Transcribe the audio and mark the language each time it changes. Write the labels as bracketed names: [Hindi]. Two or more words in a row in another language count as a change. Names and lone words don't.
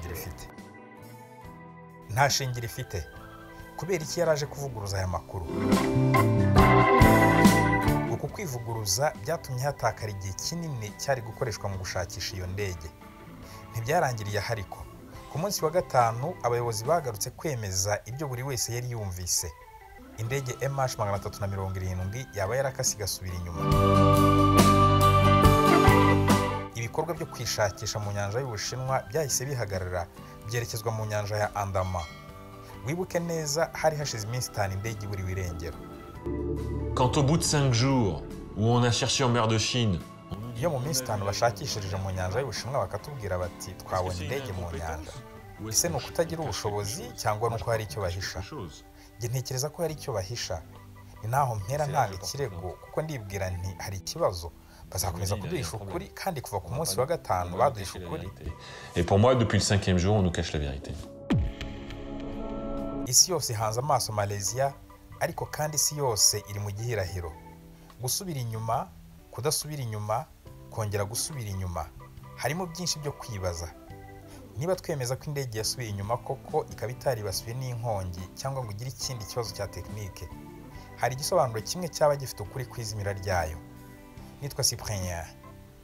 [Kinyarwanda] shingiro ifite kubera iki yaraje kuvuguruza aya makuru uku kwivuguruza byatumye hatakara igihe kinini cyari gukoreshwa mu gushakisha iyo ndege ntibyarangiriye hariko ku munsi wa gatanu abayobozi bagarutse kwemeza ibyo buri wese yari yumvise indege MH370 yaba yarakasi gasubira inyuma ibikorwa byo kwishakisha mu nyanja y'Ubushinwa byahise bihagarara byerekezwa mu nyanja ya Andaman wibuke neza hari hashize iminsi 5 indege iburiwe irengero [French] Quand au bout de 5 jours où on a cherché en mer de Chine [Kinyarwanda] iyo mu minsi 5 bashakishirije mu nyanja y'Ubushinwa bakatubwira bati twabonye indege mu nyanja ese ni ukutagira ubushobozi cyangwa nuko hari icyo bahisha njye ntekereza ko hari icyo bahisha ni naho mpera ntanga ikirego kuko ndibwira nti hari ikibazo bazakomeza kuduhisha ukuri kandi kuva ku munsi wa gatanu baduhisha ukuri [French] et pour moi depuis le 5e jour on nous cache la vérité. [Kinyarwanda] isi yose hanze amaso Malaysia ariko kandi isi yose iri mu gihirahiro gusubira inyuma kudasubira inyuma kongera gusubira inyuma harimo byinshi byo kwibaza niba twemeza ko indege yasubiye inyuma koko ikaba itaribasiwe n'inkongi cyangwa ngo ugire ikindi kibazo cya tekinike hari igisobanuro kimwe cyaba gifite ukuri kwizimira ryayo nitwa Cyprien Ngendahimana.